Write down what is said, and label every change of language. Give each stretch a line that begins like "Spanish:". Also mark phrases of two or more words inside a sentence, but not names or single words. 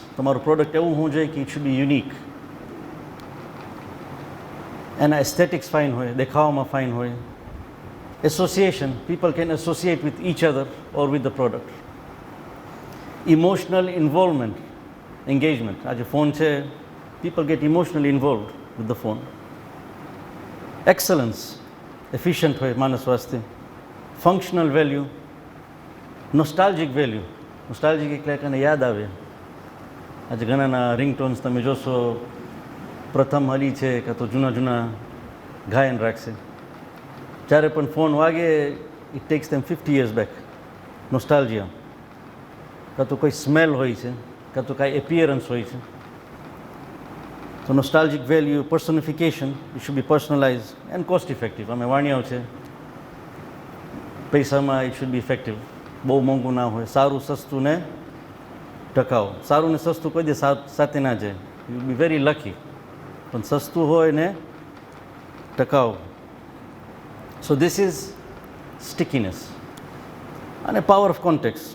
Gujarati: તમારું પ્રોડક્ટ એવું હોવું જોઈએ કે
English: it should be unique.
Gujarati: એના એસ્થેટિક્સ ફાઇન હોય, દેખાવામાં ફાઇન હોય.
English: association, people can associate with each other or with the product. emotional involvement, engagement.
Gujarati: આજે ફોન છે,
English: people get emotionally involved with the phone. Excellence, efficient
Gujarati: હોય માનસ વાસ્તે.
English: functional value, nostalgic value.
Gujarati: નોસ્ટાલ્જિક એટલે એને યાદ આવે. આજે ઘણાના રિંગટોન્સ તમે જોશો પ્રથમ હલી છે કાં તો જૂના જૂના ગાયન રાખશે. જ્યારે પણ ફોન વાગે
English: it takes them 50 years back.
Gujarati: નોસ્ટાલ્જિયા. કાં તો કોઈ સ્મેલ હોય છે, કાં તો કાંઈ એપિયરન્સ હોય છે.
English: So nostalgic value, personification, it should be personalized and cost effective.
Gujarati: અમે વાણિયાઓ છે, પૈસામાં
English: it should be effective.
Gujarati: બહુ મોંઘું ના હોય, સારું સસ્તું ને ટકાઉ. સારું ને સસ્તું કોઈ દે સાથે ના જાય,
English: you be very lucky.
Gujarati: પણ સસ્તું હોય ને ટકાઉ.
English: so this is stickiness.
Gujarati: અને
English: power of contact.